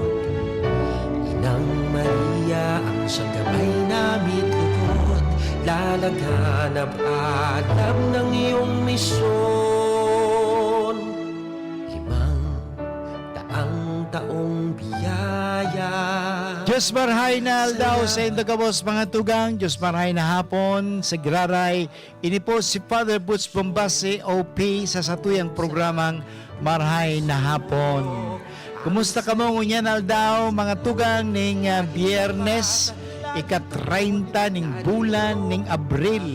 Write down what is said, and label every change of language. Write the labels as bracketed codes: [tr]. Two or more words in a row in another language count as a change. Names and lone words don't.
[tl] Inang Maria, ang siyang gabay namin lugod, lalaghanap alam ng iyong misyon. 500 taong biyaya. [bik] Diyos marhay na aldaw sa indagabos mga tugang, Diyos marhay na hapon sa Graray. Ini po si Father Butch Bombase, OP, sa satuyang programang Marhay na Hapon. Kumusta ka mo ngunyan aldaw mga tugang ning Biyernes, ika-30 ning bulan ning Abril.